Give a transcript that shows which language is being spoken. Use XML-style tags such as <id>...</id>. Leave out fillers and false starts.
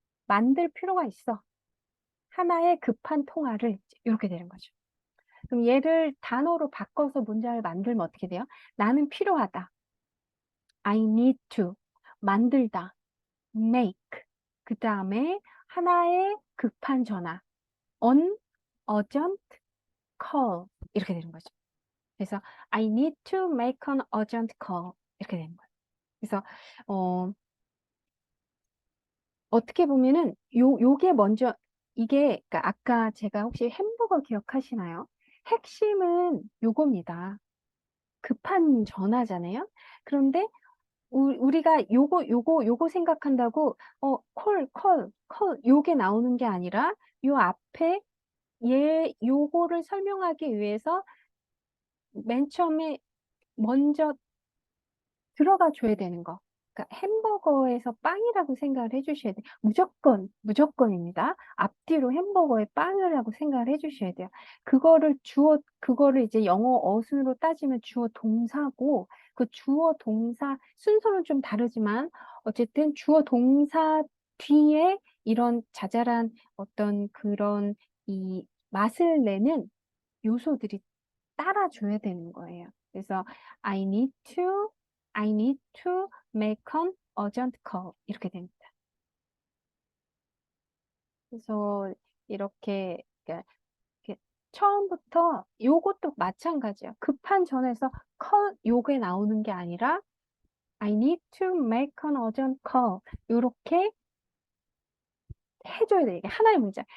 <ko>만들 필요가 있어. 하나의 급한 통화를 이렇게 되는 거죠. 그럼 얘를 단어로 바꿔서 문장을 만들면 어떻게 돼요? 나는 필요하다.</ko> <en>I need to.</en> <ko>만들다.</ko> <en>make.</en> <ko>그 다음에 하나의 급한 전화.</ko> <en>on urgent call.</en> <ko>이렇게 되는 거죠.</ko> <en>그래서 I need to make an urgent call.</en> <ko>이렇게 되는 거예요. 그래서 어떻게 보면은 요게 먼저 이게 그러니까 아까 제가 혹시 햄버거 기억하시나요? 핵심은 요겁니다. 급한 전화잖아요. 그런데 우리가 요거 생각한다고 콜 요게 나오는 게 아니라 요 앞에 요거를 설명하기 위해서 맨 처음에 먼저 들어가 줘야 되는 거. 그러니까 햄버거에서 빵이라고 생각을 해주셔야 돼요. 무조건입니다. 앞뒤로 햄버거에 빵이라고 생각을 해주셔야 돼요. 그거를 이제 영어 어순으로 따지면 주어 동사고, 그 주어 동사 순서는 좀 다르지만, 어쨌든 주어 동사 뒤에 이런 자잘한 어떤 그런 이 맛을 내는 요소들이 따라줘야 되는 거예요.</ko> <en>그래서 I need to, I need to make an urgent call</en> <ko>이렇게 됩니다. 그래서 그러니까 이렇게 처음부터 요것도 마찬가지예요. 급한 전에서 call 요게 나오는 게 아니라</ko> <en>I need to make an urgent call</en> <ko>요렇게 해줘야 돼요. 이게 하나의 문장.</ko>